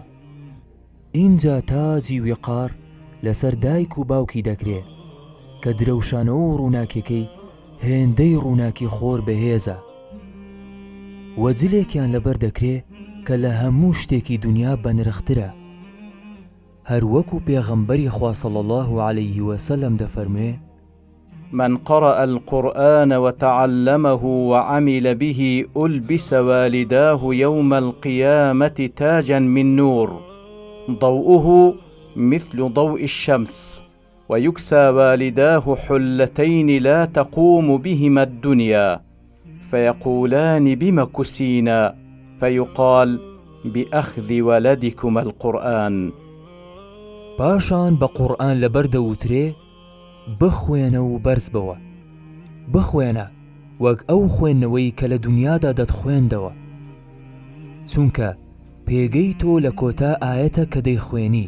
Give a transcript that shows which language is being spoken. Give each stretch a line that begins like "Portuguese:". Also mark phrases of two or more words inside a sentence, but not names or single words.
Central Kurdish: اینجا تاجی ویقار لەسەر دایک و باوکی دەکرێ کە درەوشانەوە و ڕووناکیەکەی هێندەی ڕووناکی خۆر بەهێزە و جلێکیان لەبەر دەکرێ کە لە هەموو شتێکی دنیا بەنرخترە. هەروەکو پێغەمبەری خوا
Arabic: صلی الله عليه وسلم
Central Kurdish: دەفەرموێ
Arabic: من قرأ القرآن وتعلمه وعمل به ألبس والداه يوم القيامة تاجا من نور ضوءه مثل ضوء الشمس ويكسى والداه حلتين لا تقوم بهما الدنيا فيقولان بم كسينا فيقال بأخذ ولدكما القرآن.
Central Kurdish: پاشان بە قورئان لەبەر دەوترێ بخوێنە و بەرز بەوە، بخوێنە وەک ئەو خوێندنەوەی کە لە دنیادا دەتخوێندەوە، چونکە پێگەی تۆ لە کۆتا ئاەتە کە دەیخوێنی.